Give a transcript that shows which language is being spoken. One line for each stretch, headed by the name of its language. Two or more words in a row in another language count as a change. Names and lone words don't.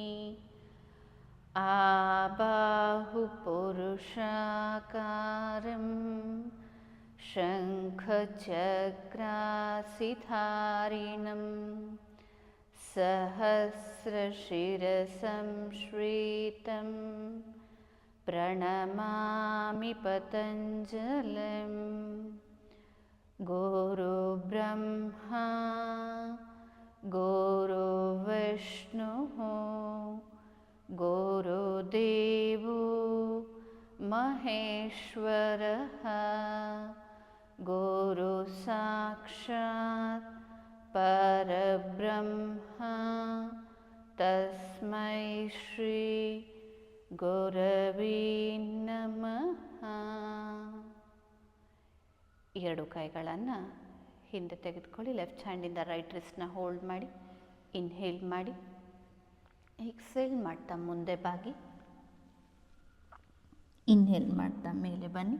Sanskrit: ಆಬಾಹುಪುರುಷಾಕಾರಂ ಶಂಖಚಕ್ರಾಸಿಧಾರಿಣಂ ಸಹಸ್ರಶಿರಸಂ ಶ್ವೇತಂ ಪ್ರಣಮಾಮಿ ಪತಂಜಲಿಂ. ಗುರು ಬ್ರಹ್ಮ ಗುರು ವಿಷ್ಣು ಗುರುದೇವೋ ಮಹೇಶ್ವರಃ ಗುರು ಸಾಕ್ಷಾತ್ ಪರಬ್ರಹ್ಮ ತಸ್ಮೈ ಶ್ರೀ ಗುರವೇ ನಮಃ.
Kannada: ಎರಡು ಕೈಗಳನ್ನು ಹಿಂದೆ ತೆಗೆದುಕೊಳ್ಳಿ.
English: left handinda right wristna hold
Kannada: ಮಾಡಿ. ಇನ್ಹೇಲ್ ಮಾಡಿ. ಎಕ್ಸೇಲ್ ಮಾಡ್ತಾ ಮುಂದೆ ಬಾಗಿ. ಇನ್ಹೇಲ್ ಮಾಡ್ತಾ ಮೇಲೆ ಬನ್ನಿ.